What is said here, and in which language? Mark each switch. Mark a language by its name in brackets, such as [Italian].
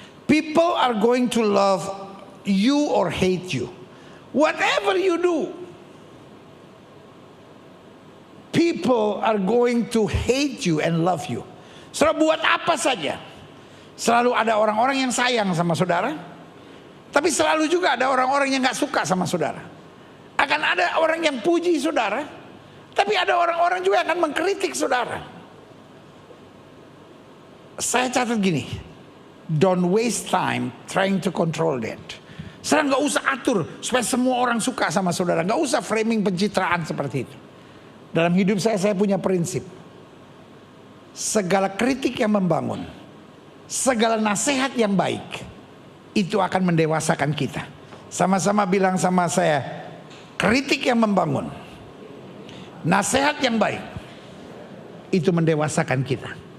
[English] People are going to love you or hate you. Whatever you do, people are going to hate you and love you. [Indonesian] Saudara buat apa saja, selalu ada orang-orang yang sayang sama saudara, tapi selalu juga ada orang-orang yang gak suka sama saudara. Akan ada orang yang puji saudara, tapi ada orang-orang juga yang akan mengkritik saudara. Saya catat gini, [English] don't waste time trying to control that. [Indonesian] Saudara gak usah atur supaya semua orang suka sama saudara. Gak usah framing pencitraan seperti itu. Dalam hidup saya punya prinsip. Segala kritik yang membangun, segala nasihat yang baik, itu akan mendewasakan kita. Sama-sama bilang sama saya, kritik yang membangun, nasihat yang baik, itu mendewasakan kita.